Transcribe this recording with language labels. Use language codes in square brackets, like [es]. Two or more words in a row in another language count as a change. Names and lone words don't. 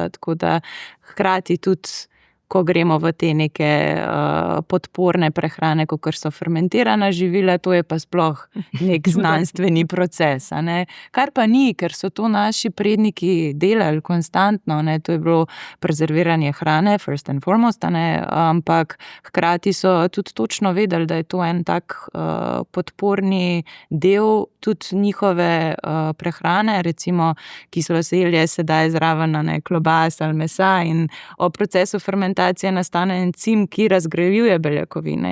[sl] Tako da hkrati tudi, ko gremo v te neke podporne prehrane, kakor so fermentirana živila, to je pa sploh nek znanstveni proces. Ne. Kar pa ni, ker so to naši predniki delali konstantno, ne. To je bilo prezerviranje hrane, [en] first and foremost, [sl] ne. Ampak hkrati so tudi točno vedeli, da je to en tak podporni del tudi njihove prehrane, recimo kisloselje sedaj zraven klobas ali mesa in o procesu fermentacije nastane encim, ki razgrajuje beljakovine.